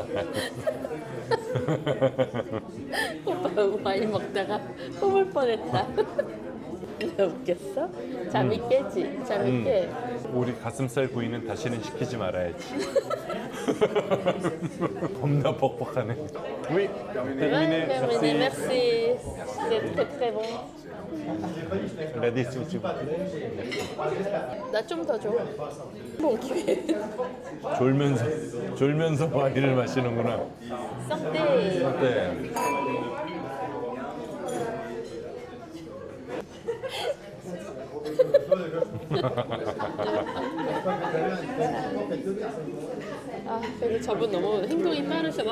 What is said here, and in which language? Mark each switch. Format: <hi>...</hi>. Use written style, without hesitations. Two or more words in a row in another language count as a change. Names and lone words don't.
<ko>오빠 와인 먹다가 뿜을 뻔했다. 왜 웃겼어? 잠이 깨지? 잠이 깨. 우리 가슴살 부위는 다시는 시키지 말아야지. 겁나 뻑뻑하네.</ko> <fr>Oui, terminé. Terminé, Merci. merci. C'est très très bon. La discussion.</fr> <ko>나 좀 더 줘. 뭐 기회. 졸면서 와인을 마시는구나. 썩대. 네. 아, 근데 저분 너무 행동이 빠르셔서</ko>